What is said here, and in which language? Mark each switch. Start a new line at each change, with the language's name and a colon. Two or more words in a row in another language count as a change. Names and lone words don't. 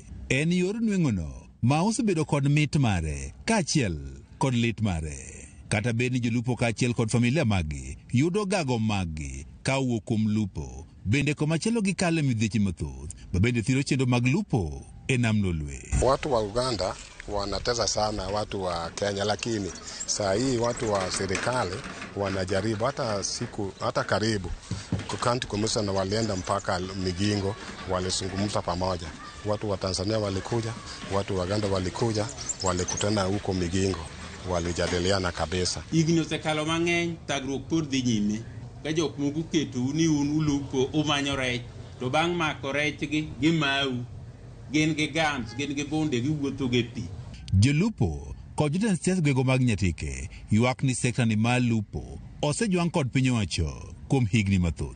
Luo (Kenya and Tanzania): En yor nweng'ono ma osebedo kod mit mare kaachiel kod lit mare. Kata bed ni jolupo kaachiel kod familia magi yudo gago magi ka wuok kuom lupo, bende komachielo gikale midhieche mathoth ma bende thiro chenro mag lupo e nam Lolwe.
Swahili: Watu wa Uganda wanateza sana watu wa Kenya, lakini saa hii watu wa serikali wanajaribu hata karibu
English: county commissioner
Swahili: walienda mpaka Migingo, walizungumza pamoja. Watu wa Tanzania walikuja, watu wa Uganda walikuja, walikutana huko Migingo, walijadiliana kabisa.
Luo (Kenya and Tanzania): Igno sekalo mang'eny tagruok pod dhi nyime ka jok moko keto ni un ulupo umanyo rech, to bang' mako rechgi gimau, gin gi gams, gin gi bonde, giwuotho gi pi. Jolupo kod jotend siasa gwego mag Nyatike ywak ni sekta ni mar lupo osejwang' kod piny owacho kuom higni mathoth.